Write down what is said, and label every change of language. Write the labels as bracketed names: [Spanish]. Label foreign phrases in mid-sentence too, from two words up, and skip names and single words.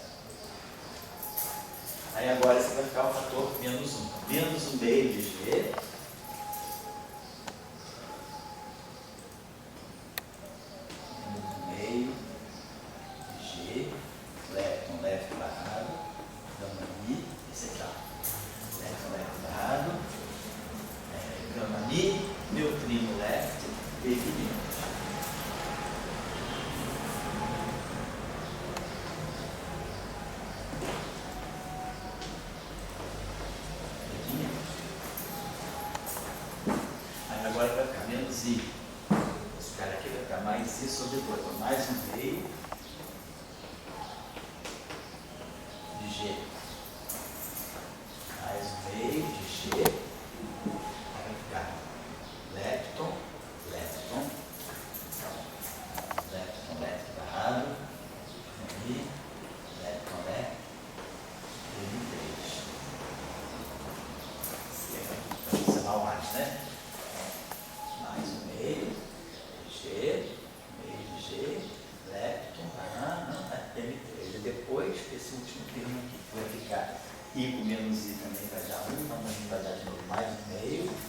[Portuguese] Aí agora esse vai ficar o fator menos 1. Menos 1 meio de G. Menos 1 meio de G. Left barrado. Gama Mi. Esse aqui, ó. Left barrado. Gama Mi. Neutrino left. Equilíbrio. Agora vai ficar menos I. Esse cara aqui vai ficar mais I sobre 2. Então, mais um meio de G. Mais um meio de G. Aí vai ficar [English] lepton left [Portuguese] barrado. I, [English] lepton left. [Portuguese] M3. Vamos chamar o mais, né? Mais um meio de G, lepton, M3. E depois, esse último termo aqui, que vai ficar I com menos I também vai dar 1, então a gente vai dar de novo mais um meio.